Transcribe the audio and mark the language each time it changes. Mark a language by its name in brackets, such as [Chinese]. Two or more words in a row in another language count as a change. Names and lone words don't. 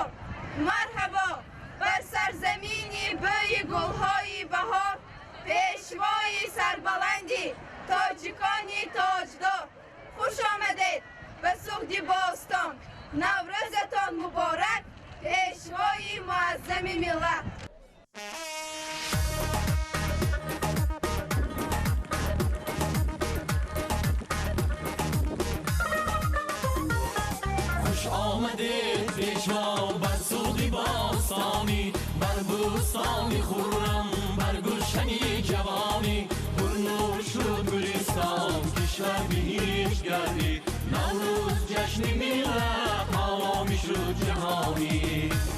[Tajik] марҳабо бар сарзамини бӯи гулҳои баҳор, пешвои сарбаланди тоҷикони тоҷдор. хуш омадед ба Суғди Бостон. наврӯзатон муборак, пешвои муаззами миллат. [Persian] آمده پیشوا بر سوقی باستانی، بر بوستانی خورم، بر گلشنی جوانی، پر نور شد گلستان، کشور به هیچ گردی، نوروز جشن ملت، حامی شد جهانی.